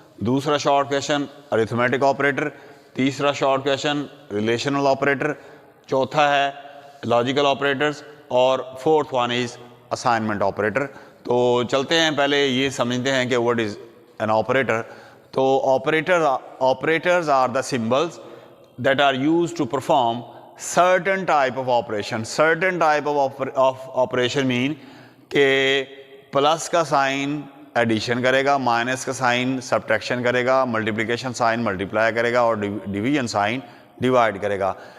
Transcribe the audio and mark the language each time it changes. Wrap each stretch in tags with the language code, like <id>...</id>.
<ur>دوسرا short question arithmetic operator. تیسرا short question relational operator. چوتھا ہے لاجیکل آپریٹرز اور</ur> <en>fourth one is</en> <ur>assignment operator. تو چلتے ہیں پہلے یہ سمجھتے ہیں کہ</ur> <en>what is an operator. تو operators are the symbols that are used to perform certain type of operation. Certain type of operation mean</en> <ur>کہ پلس کا سائن ایڈیشن کرے گا، مائنس کا سائن سبٹریکشن کرے گا، ملٹیپلیکیشن سائن ملٹیپلائی کرے گا اور division sign divide کرے گا.</ur>